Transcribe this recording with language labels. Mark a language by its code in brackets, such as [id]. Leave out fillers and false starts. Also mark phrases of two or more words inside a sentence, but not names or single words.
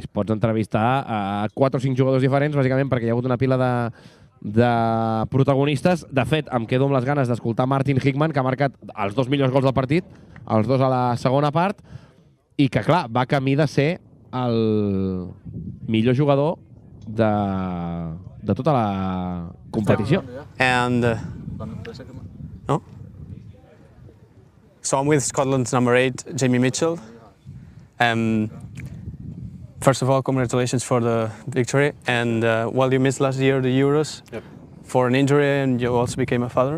[ca] Pots entrevistar a 4 o 5 jugadors diferents, bàsicament perquè hi ha hagut una pila de protagonistes. De fet, em quedo amb les ganes d'escoltar Martin Hickman, que ha marcat els 2 millors gols del partit, els 2 a la segona part, i que, clar, va camí de ser el millor jugador de tota la competició. [en] And no? So I'm with Scotland's number 8, Jamie Mitchell. First of all, congratulations for the victory. And well, you missed last year the Euros for an injury, and you also became a father.